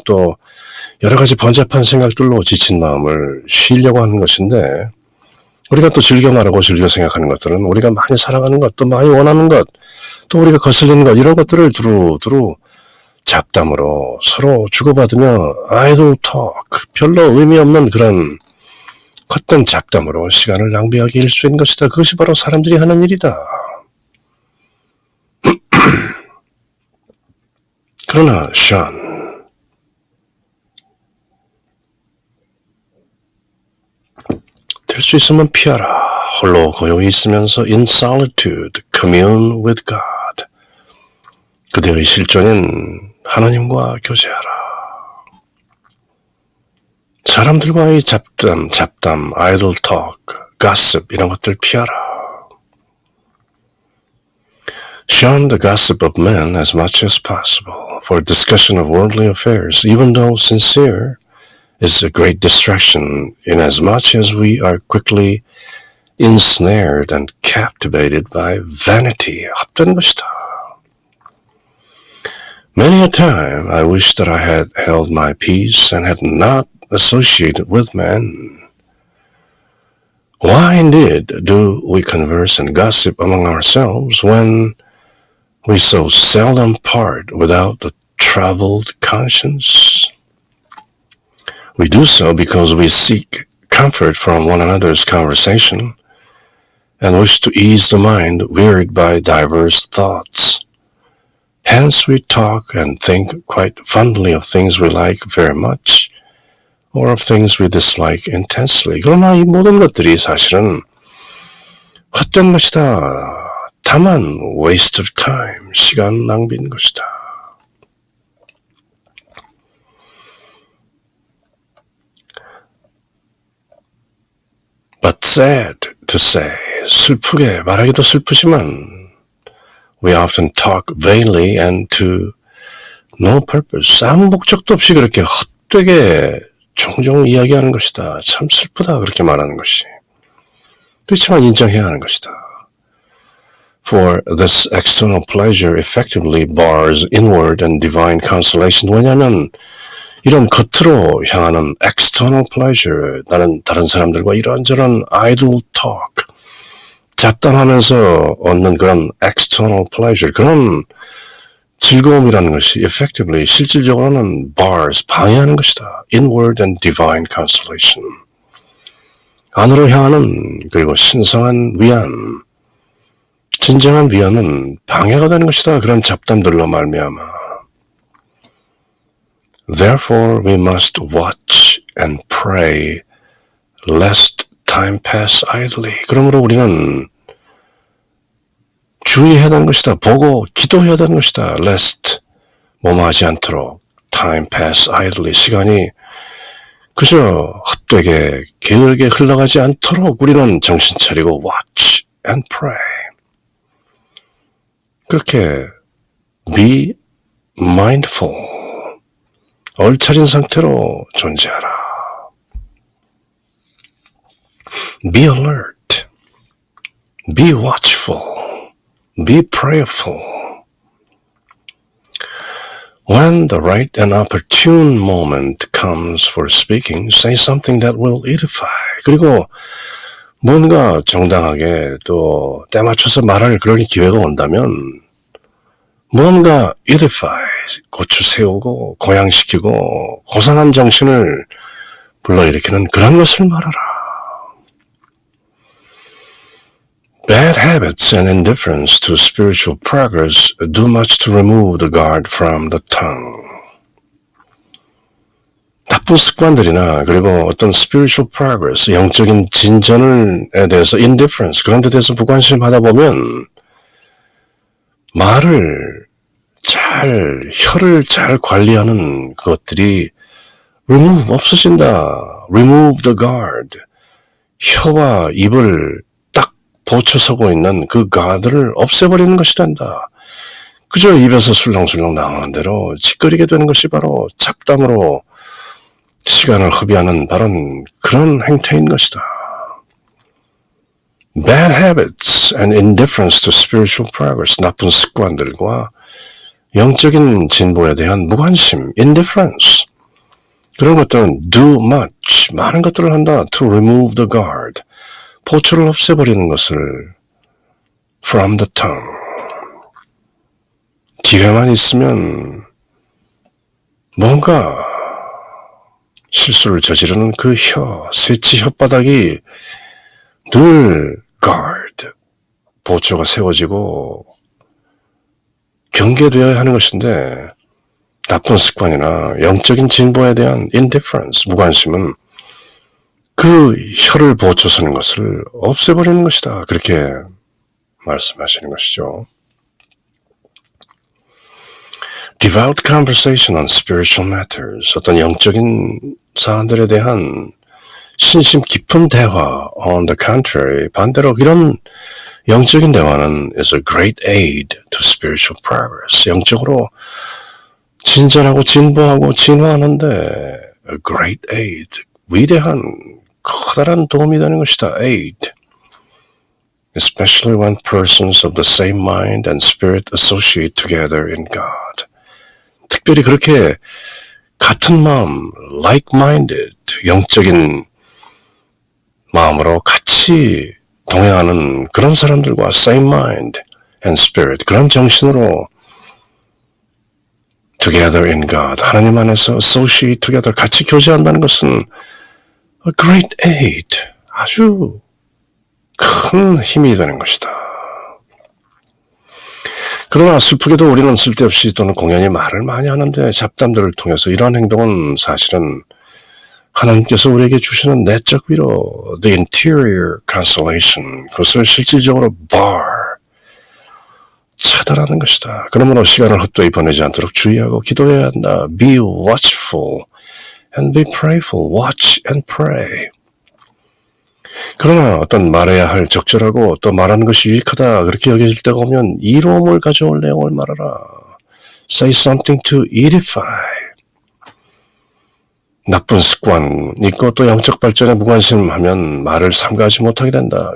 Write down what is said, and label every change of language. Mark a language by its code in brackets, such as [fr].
[ko] 또 여러 가지 번잡한 생각들로 지친 마음을 쉬려고 하는 것인데 우리가 또 즐겨 말하고 즐겨 생각하는 것들은 우리가 많이 사랑하는 것, 또 많이 원하는 것, 또 우리가 거슬리는 것 이런 것들을 두루 잡담으로 서로 주고받으며 [en] idle talk, [ko] 별로 의미 없는 그런 헛된 잡담으로 시간을 낭비하기 일쑤인 것이다. 그것이 바로 사람들이 하는 일이다. 그러나 션, 될 수 있으면 피하라. 홀로 고요히 있으면서 [en] in solitude, commune with God. [ko] 그대의 실존인 하나님과 교제하라. 사람들과의 잡담, [en] idle talk, gossip [ko] 이런 것들 피하라. [en] Shun the gossip of men as much as possible, for discussion of worldly affairs, even though sincere, is a great distraction inasmuch as we are quickly ensnared and captivated by vanity. [ko] 헛된 것이다. [en] Many a time I wish that I had held my peace and had not associated with men. Why indeed do we converse and gossip among ourselves when we so seldom part without a troubled conscience? We do so because we seek comfort from one another's conversation and wish to ease the mind wearied by diverse thoughts. Hence we talk and think quite fondly of things we like very much or of things we dislike intensely. [ko] 그러나 이 모든 것들이 사실은 헛된 것이다. 다만 [en] waste of time, [ko] 시간 낭비인 것이다. [en] But sad to say, [ko] 슬프게 말하기도 슬프지만 [en] we often talk vainly and to no purpose. [ko] 아무 목적도 없이 그렇게 헛되게 종종 이야기하는 것이다. 참 슬프다 그렇게 말하는 것이. 그렇지만 인정해야 하는 것이다. [en] For this external pleasure effectively bars inward and divine consolation. [ko] 왜냐하면 이런 겉으로 향하는 [en] external pleasure, [ko] 나는 다른 사람들과 이런저런 [en] idle talk, [ko] 잡담하면서 얻는 그런 external pleasure, 그런 즐거움이라는 것이 effectively, 실질적으로는 bars, 방해하는 것이다. [en] Inward and divine consolation. [ko] 안으로 향하는 그리고 신성한 위안, 진정한 위안은 방해가 되는 것이다. 그런 잡담들로 말미암아. [en] Therefore we must watch and pray lest time pass idly. [ko] 그러므로 우리는 주의해야 되는 것이다. 보고 기도해야 되는 것이다. [en] lest [ko] 뭐뭐하지 않도록 [en] time pass idly. [ko] 시간이 그저 헛되게 게으르게 흘러가지 않도록 우리는 정신 차리고 [en] watch and pray. [ko] 그렇게 [en] be mindful. [ko] 얼차린 상태로 존재하라. [en] Be alert. Be watchful. Be prayerful. When the right and opportune moment comes for speaking, say something that will edify. [ko] 그리고 뭔가 정당하게 또 때 맞춰서 말할 그런 기회가 온다면 뭔가 edify, 고추 세우고 고양시키고 고상한 정신을 불러일으키는 그런 것을 말하라. [en] Bad habits and indifference to spiritual progress do much to remove the guard from the tongue. [ko] 나쁜 습관들이나 그리고 어떤 [en] spiritual progress, [ko] 영적인 진전에 대해서 indifference, 그런 데 대해서 무관심하다 보면 혀를 잘 관리하는 그것들이 remove, 없어진다. [en] remove the guard. [ko] 혀와 입을 딱 보초서고 있는 그 guard를 없애버리는 것이 된다. 그저 입에서 술렁술렁 나오는 대로 짓거리게 되는 것이 바로 잡담으로 시간을 허비하는 바로 그런 행태인 것이다. [en] Bad habits and indifference to spiritual progress, [ko] 나쁜 습관들과 영적인 진보에 대한 무관심, indifference, 그런 것들은 [en] do much, [ko] 많은 것들을 한다. [en] to remove the guard, [ko] 보초를 없애버리는 것을 [en] from the tongue. [ko] 기회만 있으면 뭔가 실수를 저지르는 그 새치 혓바닥이 늘 guard, 보초가 세워지고 경계되어야 하는 것인데 나쁜 습관이나 영적인 진보에 대한 indifference, 무관심은 그 혀를 보초서는 것을 없애버리는 것이다. 그렇게 말씀하시는 것이죠. [en] Devout conversation on spiritual matters, [ko] 어떤 영적인 사안들에 대한 신심 깊은 대화, [en] on the contrary, [ko] 반대로 이런 영적인 대화는 [en] is a great aid to spiritual progress. [ko] 영적으로 진전하고 진보하고 진화하는데 [en] a great aid, [ko] 위대한 커다란 도움이 되는 것이다. [en] aid. Especially when persons of the same mind and spirit associate together in God. [ko] 특별히 그렇게 같은 마음, like-minded, 영적인 마음으로 같이 동행하는 그런 사람들과 [en] same mind and spirit, [ko] 그런 정신으로 [en] together in God, [ko] 하나님 안에서 [en] associate together, [ko] 같이 교제한다는 것은 [en] a great aid, [ko] 아주 큰 힘이 되는 것이다. 그러나 슬프게도 우리는 쓸데없이 또는 공연히 말을 많이 하는데 잡담들을 통해서 이러한 행동은 사실은 하나님께서 우리에게 주시는 내적 위로, [en] the interior consolation, [ko] 그것을 실질적으로 차단하는 것이다. 그러므로 시간을 헛되이 보내지 않도록 주의하고 기도해야 한다. [en] Be watchful and be prayerful. Watch and pray. [ko] 그러나 어떤 말해야 할 적절하고 또 말하는 것이 유익하다 그렇게 여겨질 때가 오면 이로움을 가져올 내용을 말하라. [en] Say something to edify. [ko] 나쁜 습관 있고 또 영적 발전에 무관심하면 말을 삼가하지 못하게 된다.